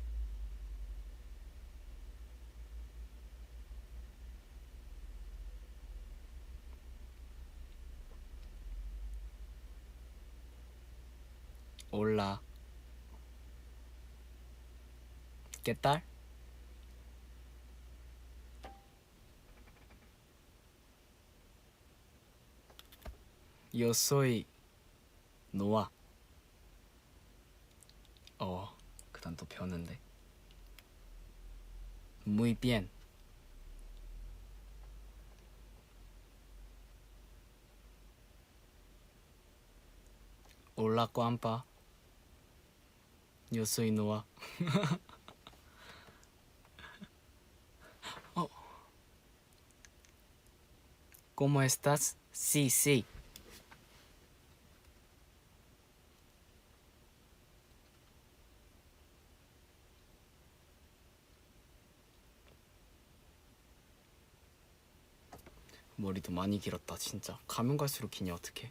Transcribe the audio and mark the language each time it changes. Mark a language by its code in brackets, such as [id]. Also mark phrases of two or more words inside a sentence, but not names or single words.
[es] 올라. 깨딸? Yo soy Noah. [ko] 그 단어 배웠는데. [es] Muy bien. Hola, Juanpa. Yo soy Noah. ¿Cómo estás? Sí, sí. [ko] 머리도 많이 길었다 진짜. 가면 갈수록 기냐 어떡해.